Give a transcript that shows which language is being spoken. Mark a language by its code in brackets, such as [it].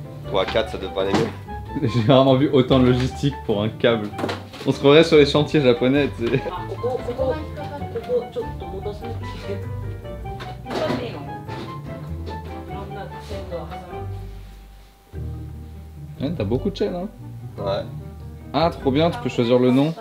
[fr] Ou à 4, ça devrait aller mieux. J'ai rarement vu autant de logistique pour un câble. On se croirait sur les chantiers japonais, tu sais. [ja] あ、ここちょっと戻す。戻っていいの？いろんな線路を挟む。 [fr] Ouais, t'as beaucoup de chaînes, hein. Ouais, Ah, trop bien, tu peux choisir le nom.